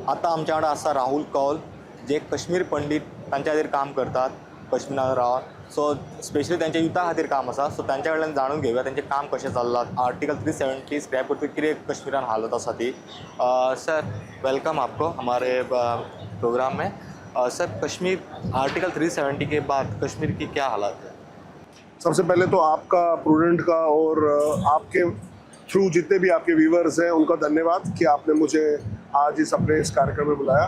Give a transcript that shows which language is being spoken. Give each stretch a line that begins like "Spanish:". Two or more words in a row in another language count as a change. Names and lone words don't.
Konkani: आता आमच्याकडे असा राहुल कौल जे कश्मीर पंडित तांच्या खातीर काम करतात कश्मीरात रावन.
English: so specially
Konkani: त्यांच्या युथा खातीर काम आसा. सो त्यांच्या कडल्यान जाणून घेवया त्यांचे काम कशें चल्लां.
English: article 370 scrap
Konkani: करतकीर कितें कश्मीरान हालत आसा ती.
English: sir welcome
Hindi: आपको हमारे प्रोग्राम में. सर कश्मीर आर्टिकल 370 के बाद कश्मीर की क्या हालत है? सबसे पहले तो आपका, प्रूडेंट का और आपके थ्रू जितने भी आपके व्यूवर्स हैं उनका धन्यवाद कि आपने मुझे आज इस अपने इस कार्यक्रम में बुलाया.